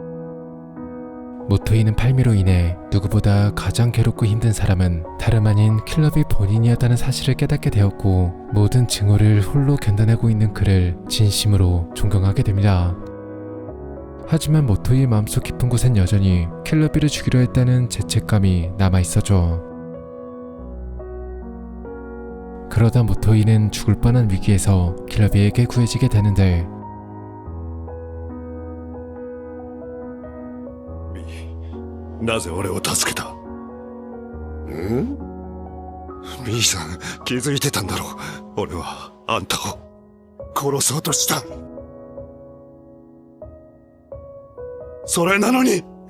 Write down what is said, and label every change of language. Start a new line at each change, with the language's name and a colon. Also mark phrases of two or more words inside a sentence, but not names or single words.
Korean: 모토이는 팔미로 인해 누구보다 가장 괴롭고 힘든 사람은 다름 아닌 킬러비 본인이었다는 사실을 깨닫게 되었고 모든 증오를 홀로 견뎌내고 있는 그를 진심으로 존경하게 됩니다. 하지만 모토이의 마음속 깊은 곳엔 여전히 킬러비를 죽이려 했다는 죄책감이 남아있었죠. 그러다 모토이는 죽을 뻔한 위기에서 킬러비에게 구해지게 되는데
Japanese: なぜ俺を助けた？ん？ミーさん気づいてたんだろう。俺はあんたを殺そうとした。それなのに。